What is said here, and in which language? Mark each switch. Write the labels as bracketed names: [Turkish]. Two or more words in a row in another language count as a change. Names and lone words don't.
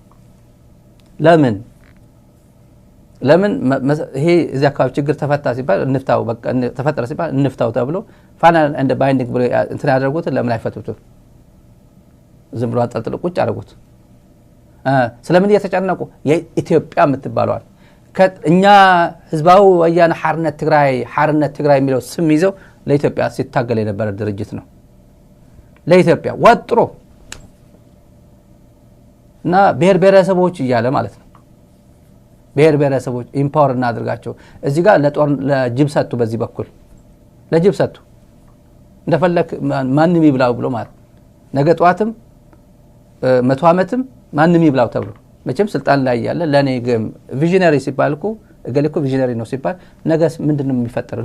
[Amharic] ለምን ይሄ እዚህ አካባቢ ችግር ተፈታ ሲባል እንፍታው በቃ ተፈጠረ ሲባል እንፍታው ተብሎ [English] final and binding [Amharic] ብሎ እንትን ያደርጉት ለምን አይፈቱትም? ዝም ብሎ አንጠልጥሎ ቁጭ አደረጉት። ስለምን እየተጨነቁ የኢትዮጵያ የምትባለዋል እኛ ህዝባዊ ወያነ ሓርነት ትግራይ የሚለው ስም ይዘው ለኢትዮጵያ ሲታገል የነበረ ድርጅት ነው። ለኢትዮጵያ ወጥሮ እና ብሔር ብሔረሰቦች እያለ ማለት ነው። ብሔር ብሔረሰቦች ኢምፓወር እናድርጋቸው። እዚህ ጋር ለጅብ ሰጡ፣ በዚህ በኩል ለጅብ ሰጡ። እንደፈለክ ማንም ይብላው ብሎ ማለት ነገ ጧትም 100 ዓመትም ማንም ይብላው ተብሎ መቼም ስልጣን ላይ ያለ ለኔ ግን ቪዥነሪ ሲባል እኮ እገሌ እኮ ቪዥነሪ ነው ሲባል ነገስ ምንድነው የሚፈጠረው?